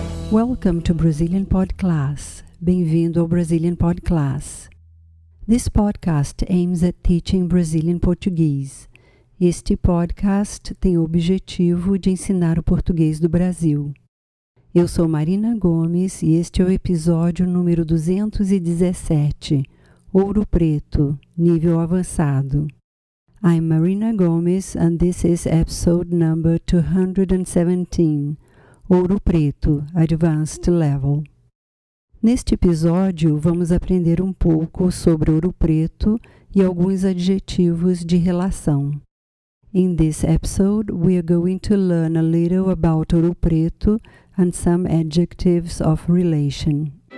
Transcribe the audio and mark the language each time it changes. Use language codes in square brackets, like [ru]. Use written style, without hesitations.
[en] Welcome to Brazilian Pod Class. [pt] Bem-vindo ao Brazilian Pod Class. [en] This podcast aims at teaching Brazilian Portuguese. [pt] Este podcast tem o objetivo de ensinar o português do Brasil. Eu sou Marina Gomes e este é o episódio número 217, Ouro Preto, nível avançado. [en] I'm Marina Gomes and this is episode number 217, Ouro Preto, Advanced Level. [pt] Neste episódio, vamos aprender um pouco sobre Ouro Preto e alguns adjetivos de relação. [en] In this episode, we are going to learn a little about Ouro Preto and some adjectives of relation.